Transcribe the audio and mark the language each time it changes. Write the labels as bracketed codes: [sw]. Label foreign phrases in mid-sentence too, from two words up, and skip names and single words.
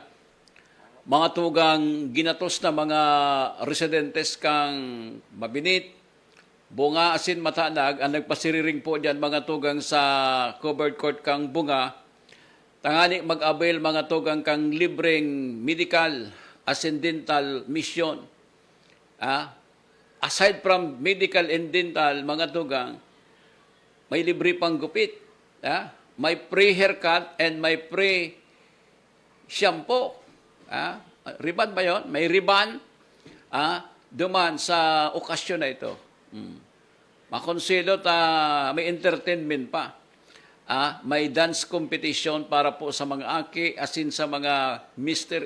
[bik] Mga tugang ginatos na mga residentes kang Mabinit, Bunga, asin Mataanag, ang nagpasiriring po dyan mga tugang sa covered court kang Bunga, tangani mag-avail mga tugang kang libreng medical asin dental mission. [en] Aside from medical and dental, [bik] mga tugang, may libre pang gupit. [en] May free haircut and may free shampoo. [bik] Riban ba yun? May riban. Duman sa okasyon na ito. Makonsilo may entertainment pa. May [en] dance competition [bik] para po sa mga aki, asin sa mga Mr.